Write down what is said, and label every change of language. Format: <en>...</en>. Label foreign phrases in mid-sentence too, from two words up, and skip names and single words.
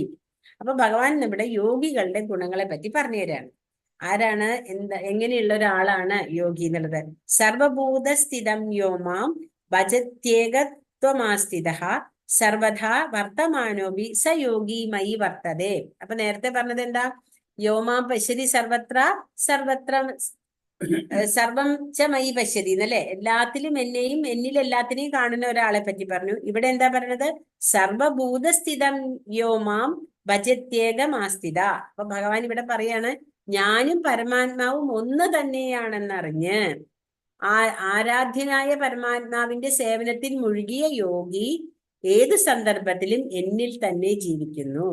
<ml>അപ്പൊ ഭഗവാൻ ഇവിടെ യോഗികളുടെ ഗുണങ്ങളെ പറ്റി പറഞ്ഞു തരാണ്. ആരാണ്, എങ്ങനെയുള്ള ഒരാളാണ് യോഗി എന്നുള്ളത്.</ml> <sa>സർവഭൂതസ്ഥിതം യോമാം ഭജത്യേകത്വമാസ്ഥിത സർവഥാ വർത്തമാനോപി സ യോഗി മയി വർത്തതേ.</sa> <ml>അപ്പൊ നേരത്തെ പറഞ്ഞത് എന്താ,</ml> <sa>യോമാം പശ്യതി സർവത്ര സർവം ച മയി പശ്യതി</sa> <ml>എന്നല്ലേ, എല്ലാത്തിലും എന്നെയും എന്നിൽ എല്ലാത്തിനെയും കാണുന്ന ഒരാളെ പറ്റി പറഞ്ഞു. ഇവിടെ എന്താ പറയണത്,</ml> <sa>സർവഭൂതസ്ഥിതം യോമാം ഭജത്യേകമാസ്ഥിത.</sa> <ml>അപ്പൊ ഭഗവാൻ ഇവിടെ പറയാണ്, ഞാനും പരമാത്മാവും ഒന്ന് തന്നെയാണെന്നറിഞ്ഞ് ആരാധ്യനായ പരമാത്മാവിന്റെ സേവനത്തിൽ മുഴുകിയ യോഗി ഏത് സന്ദർഭത്തിലും എന്നിൽ തന്നെ ജീവിക്കുന്നു.</ml>